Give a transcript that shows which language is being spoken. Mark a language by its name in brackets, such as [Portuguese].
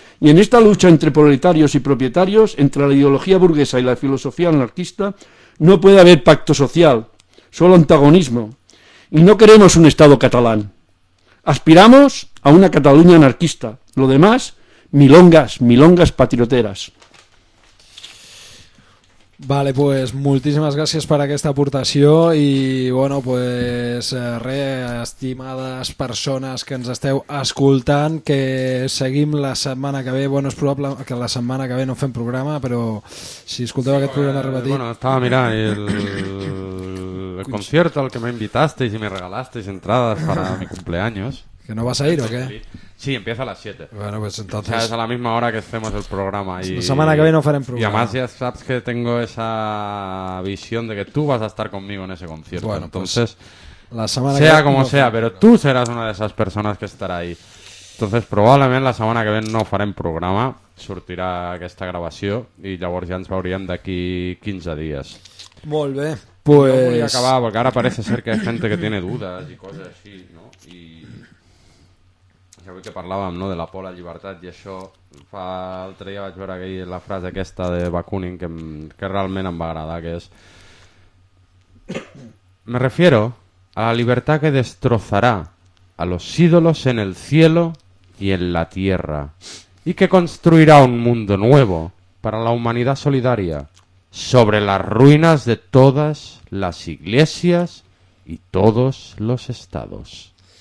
[Spanish] Y en esta lucha entre proletarios y propietarios, entre la ideología burguesa y la filosofía anarquista, no puede haber pacto social, solo antagonismo. Y no queremos un Estado catalán. Aspiramos a una Cataluña anarquista. Lo demás, milongas, milongas patrioteras. [Catalan] Vale, pues moltíssimes gràcies per aquesta aportació i, bueno, pues estimades persones que ens esteu escoltant, que seguim la setmana que ve, bueno, és probable que la setmana que ve no fem programa, però si escolteu aquest programa repetit... [Spanish] Bueno, estava mirant el concierto al que me invitasteis y me regalasteis entradas para mi cumpleaños. ¿Que no vas a ir o qué? Sí, empieza a las 7. Bueno, pues entonces... O sea, es a la misma hora que hacemos el programa. Y... La semana que viene no faremos programa. Y además ya sabes que tengo esa visión de que tú vas a estar conmigo en ese concierto. Bueno, entonces, pues, la semana sea que como no sea, pero tú serás una de esas personas que estará ahí. Entonces probablemente la semana que viene no faremos programa, [Catalan] sortirá [Spanish] esta grabación y [Catalan] llavors [Spanish] ya [Catalan] nos veuríem d'aquí [Spanish] 15 días. [Catalan] Molt bé. Pues... [Spanish] No voy a acabar porque ahora parece ser que hay gente que tiene dudas y cosas así, ¿no? Y... [Catalan] que parlàvem, no?, de la por a la llibertat i això, fa l'altre dia vaig veure aquí la frase aquesta de Bakunin que realment em va agradar, que és [Spanish] me refiero a la libertad que destrozará a los ídolos en el cielo y en la tierra y que construirá un mundo nuevo para la humanidad solidaria sobre las ruinas de todas las iglesias y todos los estados.